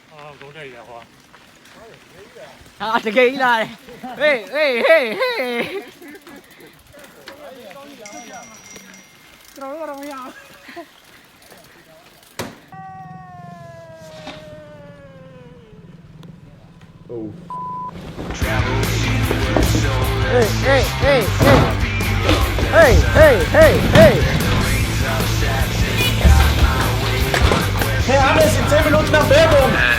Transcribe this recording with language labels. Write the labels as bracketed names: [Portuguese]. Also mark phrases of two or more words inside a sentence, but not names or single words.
[Vietnamese] À, Tike Gyi này. Ê, ê, ê, ê. Ê, ê, ê, ê. Ê, ê, ê, ê. [German] Hey, alles in 10 Minuten nach Werbung!